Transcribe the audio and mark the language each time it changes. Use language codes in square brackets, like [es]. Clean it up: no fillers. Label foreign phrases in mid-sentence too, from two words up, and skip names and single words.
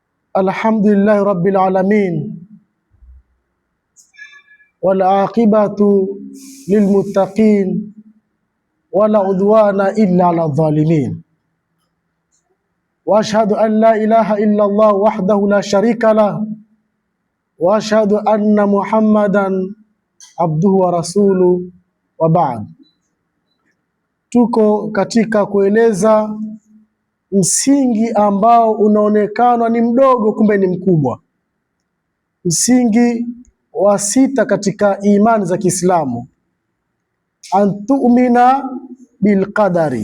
[ar] الحمد لله رب العالمين والعاقبة للمتقين ولا عدوان إلا على الظالمين وأشهد أن لا إله إلا الله وحده لا شريك له وأشهد أن محمدا عبده ورسوله وبعد. [sw] Tuko katika kueleza msingi ambao unaonekana ni mdogo kumbe ni mkubwa. Msingi wa 6 katika imani za Kiislamu, [ar] أن تؤمن بالقدر.